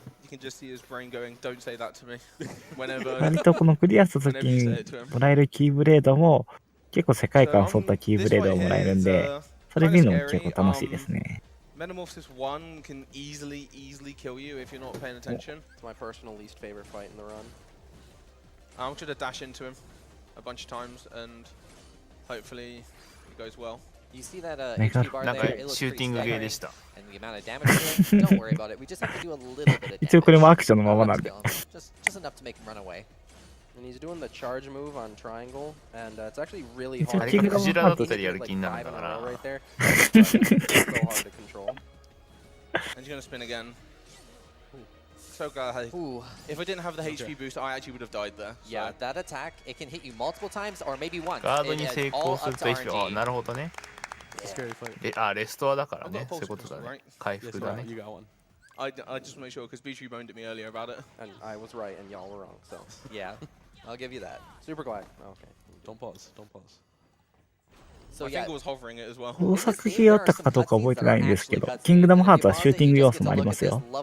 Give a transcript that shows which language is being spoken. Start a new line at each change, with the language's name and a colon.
English: You can just see his brain going, don't say that to me. Whenever.
Japanese: 割とこのクリアした時にもらえるキーブレードも結構世界観を沿ったキーブレードをもらえるんで、それ見るのも結構楽しいですね。
English: Metamorphosis 1 can easily kill you if you're not paying attention. It's my personal least favorite fight in the run. I'm trying to dash into him. a bunch of times, and hopefully it goes well. You see that HP bar there? It looks pretty staggering. And the amount of damage to it, don't worry about it. We just have to do a little bit of damage.
Japanese: 一応これもアクションのままなんで。
English: Just enough to make him run away. And he's doing the charge move on triangle, and it's actually really hard.
Japanese: キングダムハーツやる気になるからな。
English: Right there. So hard to control. And he's gonna spin again. So glad. If I didn't have the HP boost, I actually would have died there. So. Yeah, that attack, it can hit you multiple times or maybe once.
Japanese: ガードに成功すると HP。あ、なるほどね。レストアだからね。そういうことだね。回復だね。
English: I just make sure because Beatree moaned at me earlier about it. And I was right and y'all were wrong, so. Yeah, I'll give you that. Super glide. Okay. Don't pause. Don't pause. So my finger was hovering it as well.
Japanese: 工作系だったかどうか覚えてないんですけど、キングダムハーツはシューティング要素もありますよ。